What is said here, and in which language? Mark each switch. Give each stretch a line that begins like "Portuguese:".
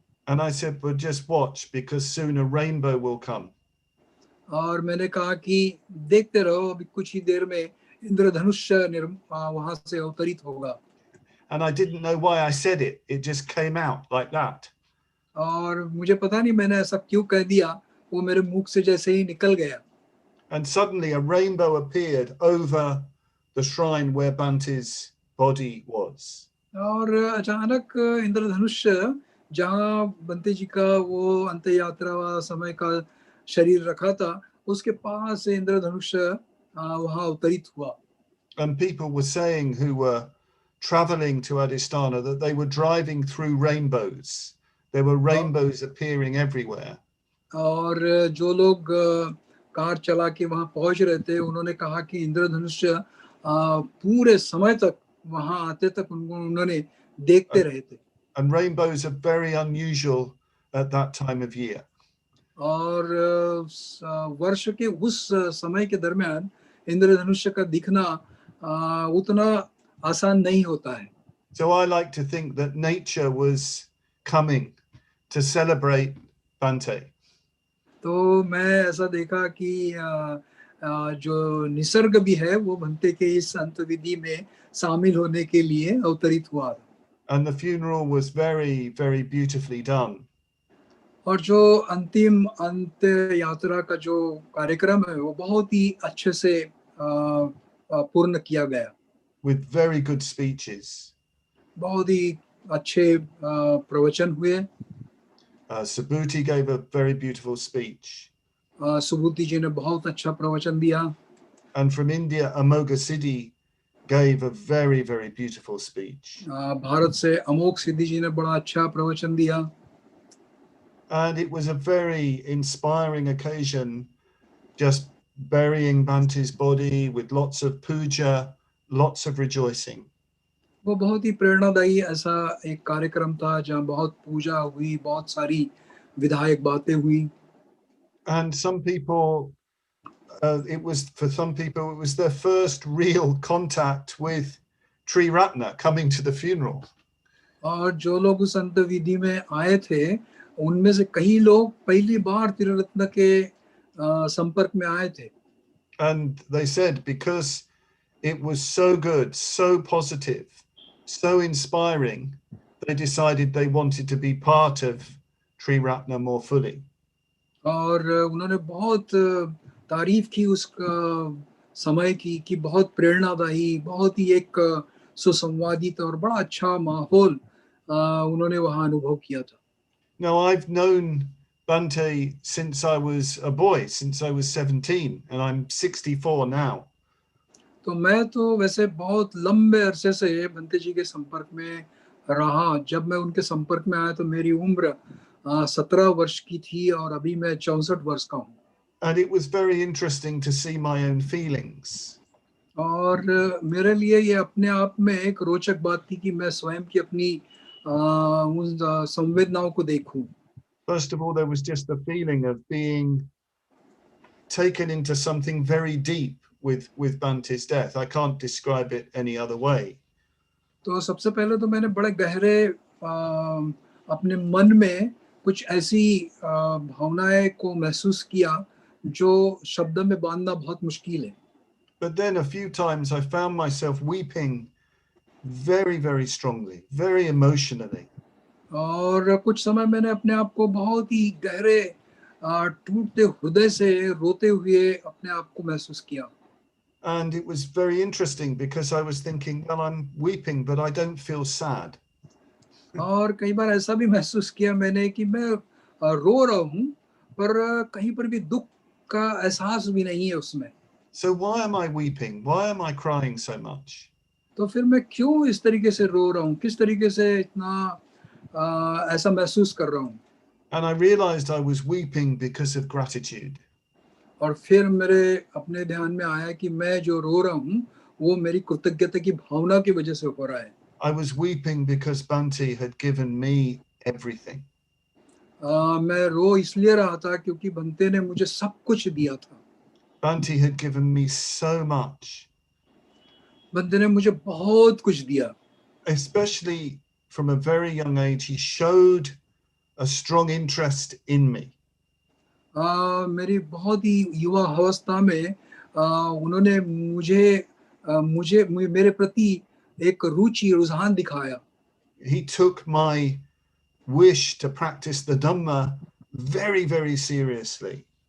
English: And I said, well, just watch because soon a rainbow will come.
Hindi: और मैंने कहा कि देखते रहो, अभी कुछ ही देर में इंद्रधनुष वहां से अवतरित होगा.
English: And I didn't know why I said it. It just came out like that.
Hindi: और मुझे पता नहीं मैंने ऐसा क्यों कह दिया, वो मेरे मुख से जैसे ही निकल गया.
English: And suddenly a rainbow appeared over the shrine where Bhante's body was.
Hindi: और अचानक इंद्रधनुष जहाँ बंते जी का वो अंत यात्रा समय का शरीर रखा था, उसके पास से इंद्रधनुष वहाँ अवतरित हुआ.
English: And people were saying who were traveling to Adhisthana that they were driving through rainbows. There were rainbows appearing everywhere.
Hindi: और जो लोग कार चला के वहाँ पहुँच रहे थे, उन्होंने कहा कि इंद्रधनुष पूरे समय तक वहाँ आते तक उन्होंने देखते रहे थे.
English: And rainbows are very unusual at that time of year.
Hindi: और वर्ष के उस समय के दरमियान इंद्रधनुष का दिखना उतना आसान नहीं होता है.
English: So I like to think that nature was coming to celebrate Bhante.
Hindi: तो मैं ऐसा देखा कि जो निसर्ग भी है वो भंते के इस अंतविधि में शामिल होने के लिए अवतरित हुआ.
English: And the funeral was very, very beautifully done.
Hindi: और जो अंतिम अंत यात्रा का जो कार्यक्रम है वो बहुत ही अच्छे से पूर्ण किया गया.
English: With very good speeches.
Hindi: बहुत ही अच्छे प्रवचन हुए.
English: Subhuti gave a very beautiful speech.
Hindi: सुबूति जी ने बहुत अच्छा प्रवचन दिया.
English: And from India, Amoga Siddhi gave a very, very beautiful speech.
Hindi: Bharat से अमोघ सिद्धि जी ने बड़ा अच्छा प्रवचन दिया.
English: And it was a very inspiring occasion, just burying Bhante's body with lots of puja, lots of rejoicing.
Hindi: वो बहुत ही प्रेरणादायी ऐसा एक कार्यक्रम था जहाँ बहुत पूजा हुई, बहुत सारी विधायक बातें हुई.
English: And some people, it was their first real contact with Tri Ratna coming to the funeral.
Hindi: और जो लोग उस अंतविधि में आए थे, उनमें से कई लोग पहली बार त्रिरत्न के संपर्क में आए थे.
English: And they said because it was so good, so positive, so inspiring, they decided they wanted to be part of Tri Ratna more fully.
Hindi: और उन्होंने बहुत तारीफ की उस समय की कि बहुत प्रेरणादायी, बहुत ही एक सुसंवादित और बड़ा अच्छा माहौल उन्होंने वहाँ अनुभव किया था.
English: Now, I've known Bhante since I was a boy, since I was 17, and I'm 64 now.
Hindi: तो मैं तो वैसे बहुत लंबे अरसे से भंते जी के संपर्क में रहा. जब मैं उनके संपर्क में आया तो मेरी उम्र 17 वर्ष की थी और अभी मैं 64 वर्ष का हूँ.
English: And it was very interesting to see my own feelings.
Hindi: और मेरे लिए ये अपने आप में एक रोचक बात थी कि मैं स्वयं की अपनी उन संवेदनाओं को देखूं.
English: First of all, there was just the feeling of being taken into something very deep with Bhante's death. I can't describe it any other way.
Hindi: तो सबसे पहले तो मैंने बड़े गहरे अपने मन में कुछ ऐसी भावनाएं को महसूस किया जो शब्द में बांधना बहुत मुश्किल है.
English: But then a few times I found myself weeping very, very strongly, very emotionally.
Hindi: और कुछ समय मैंने अपने आप को बहुत ही गहरे टूटते हृदय से रोते हुए अपने आप को महसूस किया.
English: And it was very interesting because I was thinking, well, I'm weeping, but I don't feel sad.
Hindi: और कई बार ऐसा भी महसूस किया मैंने कि मैं रो रहा हूँ पर कहीं पर भी दुख का एहसास भी नहीं है उसमें.
English: So why am I weeping? Why am I crying so much?
Hindi: तो फिर मैं क्यों इस तरीके से रो रहा हूँ, किस तरीके से इतना ऐसा महसूस कर रहा हूँ.
English: And I realized I was weeping because of gratitude.
Hindi: और फिर मेरे अपने ध्यान में आया कि मैं जो रो रहा हूँ वो मेरी कृतज्ञता की भावना की वजह से हो रहा है.
English: I was weeping because Bhante had given me everything.
Hindi: मैं रो इसलिए रहा था क्योंकि भंते ने मुझे सब कुछ दिया था.
English: Bhante had given me so much.
Hindi: Bhante ने मुझे बहुत कुछ दिया.
English: Especially from a very young age, he showed a strong interest in me.
Hindi: मेरी बहुत ही युवा अवस्था में उन्होंने मुझे मेरे प्रति एक रुचि रुझान दिखाया.
English: He took my wish to practice the Dhamma very, very seriously.